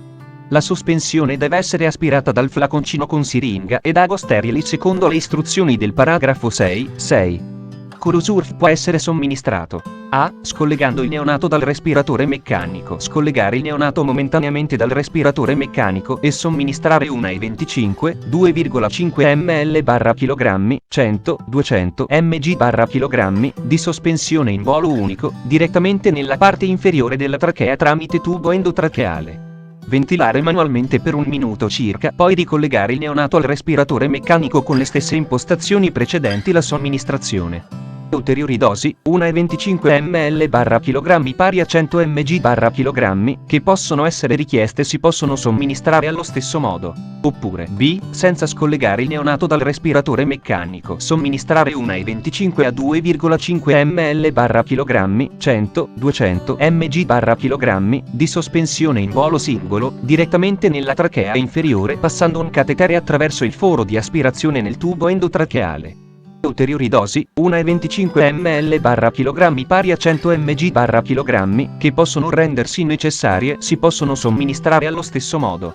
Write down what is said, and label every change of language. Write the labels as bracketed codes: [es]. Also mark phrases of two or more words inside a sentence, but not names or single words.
[it] La sospensione deve essere aspirata dal flaconcino con siringa ed ago sterili secondo le istruzioni del paragrafo 6. Curosurf può essere somministrato: A. Scollegando il neonato dal respiratore meccanico. Scollegare il neonato momentaneamente dal respiratore meccanico e somministrare 1,25, 2,5 ml/kg, 100-200 mg/kg, di sospensione in volo unico, direttamente nella parte inferiore della trachea tramite tubo endotracheale. Ventilare manualmente per 1 minuto circa, poi ricollegare il neonato al respiratore meccanico con le stesse impostazioni precedenti la somministrazione. Ulteriori dosi: 1,25 ml/kg pari a 100 mg/kg, che possono essere richieste si possono somministrare allo stesso modo. Oppure B. Senza scollegare il neonato dal respiratore meccanico, somministrare 1,25 a 2,5 ml/kg, 100-200 mg/kg, di sospensione in volo singolo, direttamente nella trachea inferiore passando un catetere attraverso il foro di aspirazione nel tubo endotracheale. ulteriori dosi, una e 25 ml/kg pari a 100 mg/kg, che possono rendersi necessarie, si possono somministrare allo stesso modo.